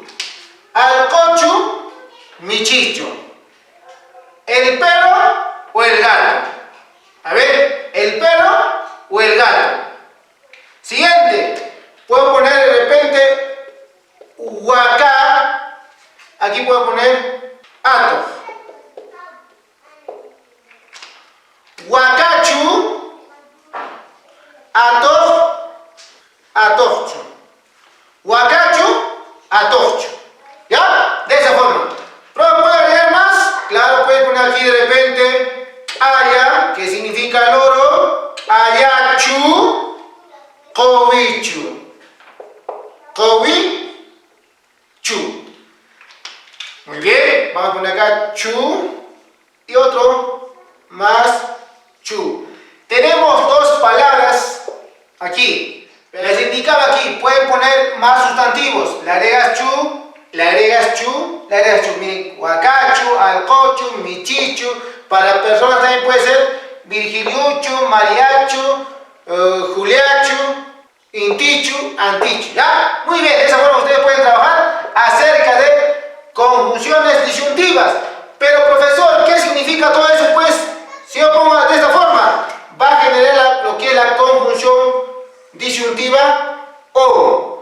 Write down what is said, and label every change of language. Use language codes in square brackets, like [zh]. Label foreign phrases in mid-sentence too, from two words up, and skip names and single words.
[qu] Al cochu, michicho. [es] ¿El perro o el gato? A ver, ¿el perro o el gato? Siguiente, puedo poner de repente huacá. Aquí puedo poner ato. [qu] Huacachu, ato, atorcho. Huacachu, atorcho. [es] ¿Ya? De esa forma. ¿Pero puede agregar más? Claro, puede poner aquí de repente aya, que significa loro. [qu] Ayachu, cowichu. Cowichu. [es] Muy bien, vamos a poner acá chu y otro más chu. Tenemos dos palabras aquí. Les indicaba aquí, pueden poner más sustantivos. Le agregas chu, le agregas chu, le agregas chu. Miren, [qu] huacachu, alcochu, michichu. [es] Para personas también puede ser virgiliuchu, mariachu, juliachu, intichu, antichu. ¿Ya? Muy bien, de esa forma ustedes pueden trabajar acerca de conjunciones disyuntivas. Pero profesor, ¿qué significa todo eso? Pues, si yo pongo de esta forma, va a generar lo que es la conjunción disyuntiva o.